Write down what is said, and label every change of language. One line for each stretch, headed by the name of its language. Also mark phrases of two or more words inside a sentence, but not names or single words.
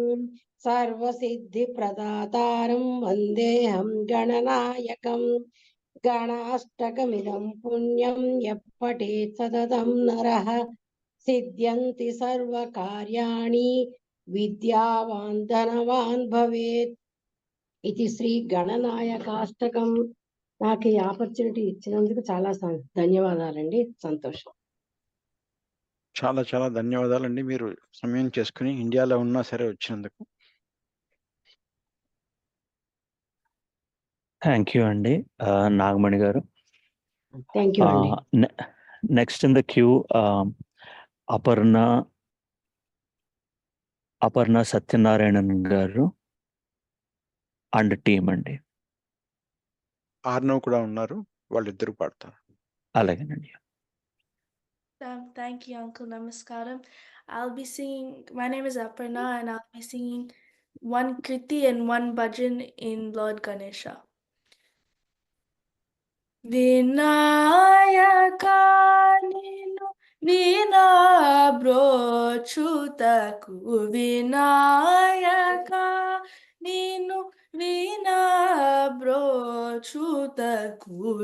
Sanskrit: सर्वसिद्धिप्रदातारं वन्देऽहं गणनायकम् गणाष्टकमिदं पुण्यं यः पठेत् सततं नरः सिद्ध्यन्ति सर्वकार्याणि विद्यावान् धनवान् भवेत्
Telugu: ఇది శ్రీ గణనాయకాష్టకం. నాకు ఈ ఆపర్చునిటీ ఇచ్చినందుకు చాలా ధన్యవాదాలండి. సంతోషం. చాలా చాలా ధన్యవాదాలండి మీరు సమయం చేసుకుని ఇండియాలో ఉన్నా సరే వచ్చినందుకు.
English: thank you
Telugu: అండి నాగమణి గారు.
English: thank you అండి. next in the queue
Telugu: అపర్ణ సత్యనారాయణన్ గారు
English: and team
Telugu: అండి. ఆర్నవ్ కూడా ఉన్నారు, వాళ్ళిద్దరు పాడతారు. అలాగేనండి.
English: Thank you, Uncle. Namaskaram. I'll be singing, my name is Aparna, and I'll be singing one Kriti and one bhajan in Lord Ganesha.
Telugu: వినాయక నిను విన బ్రోచుటకు వినాయక నిను విన బ్రోచుటకు